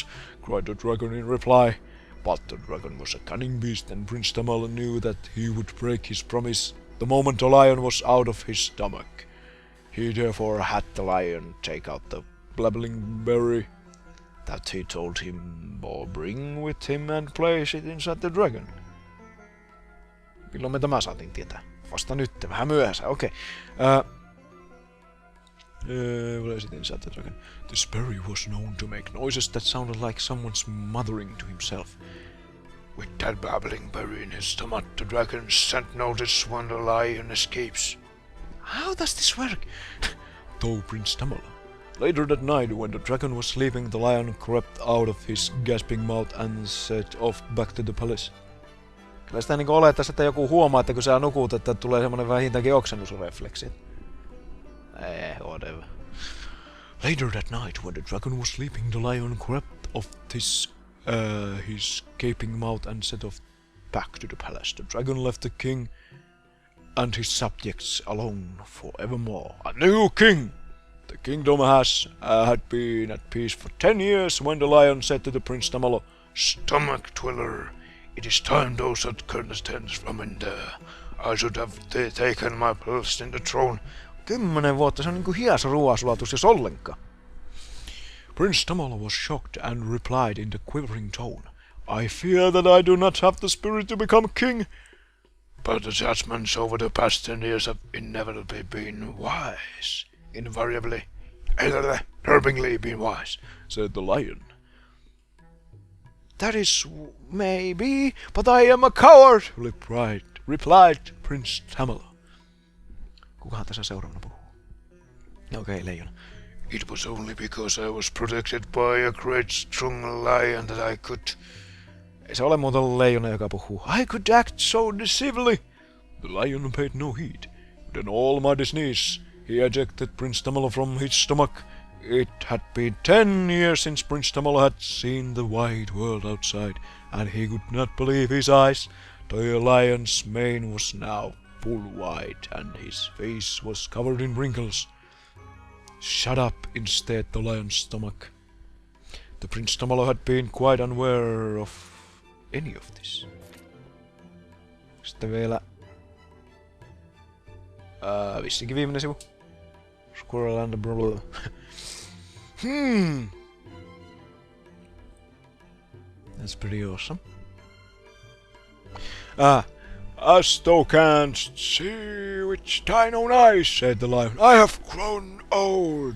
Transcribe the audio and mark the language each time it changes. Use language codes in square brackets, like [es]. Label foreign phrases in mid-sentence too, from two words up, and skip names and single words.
[en] Cried the dragon in reply. But the dragon was a cunning beast, and Prince Tamala knew that he would break his promise the moment the lion was out of his stomach. He therefore had the lion take out the blabbling berry that he told him or bring with him and place it inside the dragon. [fi] Milloin me tämä saatiin tietää? Vasta nyt, vähän myöhässä, okei. [en] Place it inside the dragon. This berry was known to make noises that sounded like someone's muttering to himself. With that babbling berry in his stomach, the dragon sent notice when the lion escapes. How does this work? Told Prince Tamala. Later that night, when the dragon was sleeping, the lion crept out of his gasping mouth and set off back to the palace. [fi] Kyllä sitä niinku olettaisi, että joku huomaa, että kun sä nukut, että tulee semmonen vähintäänkin oksennusrefleksi. [en] Whatever. Later that night, when the dragon was sleeping, the lion crept off his gaping mouth and set off back to the palace. The dragon left the king and his subjects alone forevermore. A new king! The kingdom had been at peace for 10 years when the lion said to the Prince Tamala, Stomach dweller, it is time thou shalt contest from in there. I should have taken my place in the throne. [fi] 10 vuotta, se on niinku hias ruoasulatus, jos ollenkaan. [en] Prince Tamala was shocked and replied in the quivering tone, I fear that I do not have the spirit to become king. But the judgments over the past 10 years have inevitably been wise. Invariably, terribly been wise, said the lion. That is, maybe, but I am a coward, replied Prince Tamala. [fi] Kukahan tässä seuraavana puhuu? Okei, leijona. [en] It was only because I was protected by a great strong lion that I could... [fi] Ei se ole muuten leijona, joka puhuu. [en] I could act so deceivably. The lion paid no heed. With an almighty sneeze, he ejected Prince Tamala from his stomach. It had been 10 years since Prince Tamala had seen the wide world outside, and he could not believe his eyes. The lion's mane was now full white, and his face was covered in wrinkles. Shut up, instead, the lion's stomach. The Prince Tamala had been quite unaware of any of this. [fi] Sitten vielä... vissinkin viimeinen sivu. [en] Squirrel and the brother. That's pretty awesome. As thou canst see with thine own eyes, said the lion, I have grown old.